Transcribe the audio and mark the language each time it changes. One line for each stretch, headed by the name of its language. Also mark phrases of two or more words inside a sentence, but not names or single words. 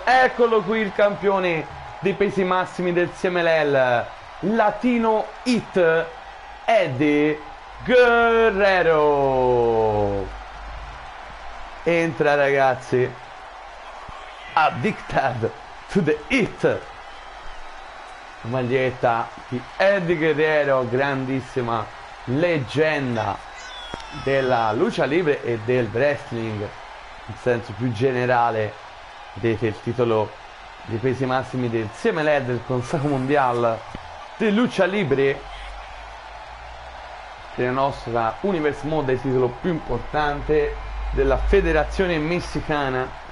Italian: Eccolo qui il campione dei pesi massimi del CMLL, Latino Hit Eddie Guerrero. Entra ragazzi,
English: Addicted to the Hit,
Italian: maglietta di Eddie Guerrero, grandissima leggenda della lucha libre e del wrestling in senso più generale. Vedete il titolo dei pesi massimi del CMLL, del Consejo Mundial di Lucha Libre, della nostra Universe Mode, il titolo più importante della federazione messicana.